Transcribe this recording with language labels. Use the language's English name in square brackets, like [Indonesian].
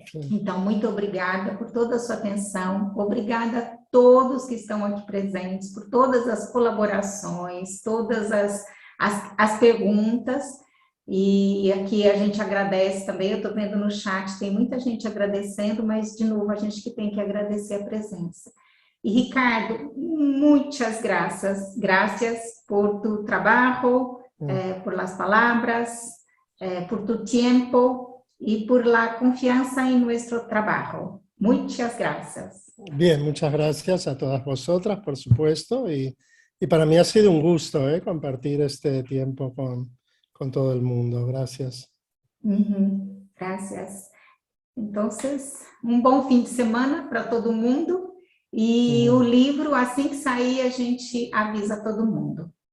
[Portuguese] Então, muito obrigada por toda a sua atenção. Obrigada a todos que estão aqui presentes, por todas as colaborações, todas as perguntas. E aqui a gente agradece também, eu estou vendo no chat, tem muita gente agradecendo, mas, de novo, a gente que tem que agradecer a presença. E, Ricardo, muitas graças. [Spanish] Gracias por tu trabalho, por las palabras, por tu tiempo y por la confianza en nuestro trabajo. Muchas gracias. Bien, muchas gracias a todas vosotras, por supuesto, y para mí ha sido un gusto compartir este tiempo con todo el mundo. Gracias. Gracias. [Portuguese] Entonces, bom fim de semana para todo mundo, e o livro, assim que sair, a gente avisa todo mundo.